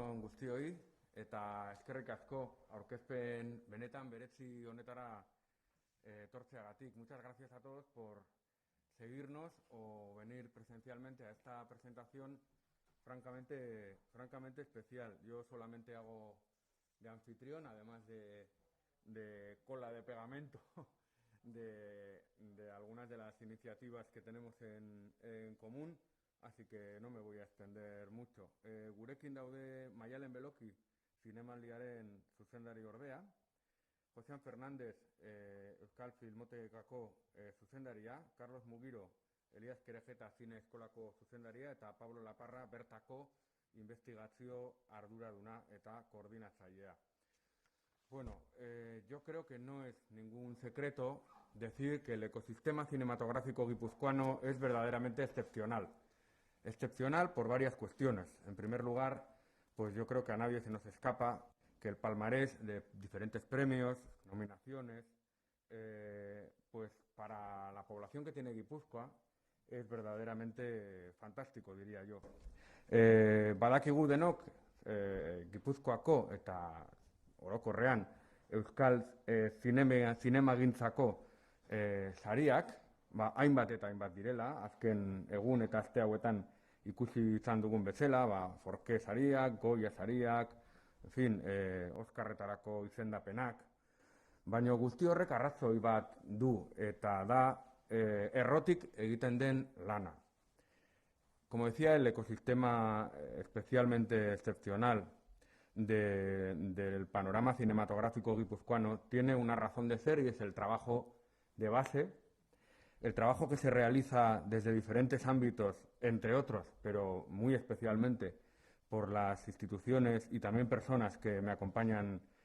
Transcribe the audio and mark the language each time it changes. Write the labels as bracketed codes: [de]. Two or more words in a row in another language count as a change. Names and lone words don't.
[eu] guztioi eta eskerrik asko aurkezpen benetan berezi honetara etortzeagatik. [es] Muchas gracias a todos por seguirnos o venir presencialmente a esta presentación francamente especial. Yo solamente hago de anfitrión, además de cola de pegamento de algunas de las iniciativas que tenemos en común. Así que no me voy a extender mucho. [eu] Gurekin daude Maialen Beloki, zinemaldiaren zuzendari ordea, Josean Fernández, Euskal Filmotekako zuzendaria, Carlos Mugiro, Elias Kerejeta Zine Eskolako zuzendaria, eta Pablo Laparra bertako investigazio arduraduna eta koordinatzailea. [es] Bueno, yo creo que no es ningún secreto decir que el ecosistema cinematográfico guipuzcoano es verdaderamente excepcional. Excepcional por varias cuestiones. En primer lugar, pues yo creo que a nadie se nos escapa que el palmarés de diferentes premios, nominaciones, pues para la población que tiene Guipúzcoa es verdaderamente fantástico, diría yo. [eu] Badakigu denok, Gipuzkoako eta orokorrean Euskal zinemagintzako sariak, hainbat eta hainbat direla, azken egun eta aste hauetan ikusi izan dugun bezala, Forke sariak, Goya sariak, [es] en fin, [eu] Oskarretarako izendapenak, baina guzti horrek arrazoi bat du eta da errotik egiten den lana. [es] Como decía, el ecosistema especialmente excepcional del panorama cinematográfico guipuzcoano tiene una razón de ser y es el trabajo de base. El trabajo que se realiza desde diferentes ámbitos, entre otros, pero muy especialmente por las instituciones y también personas que me acompañan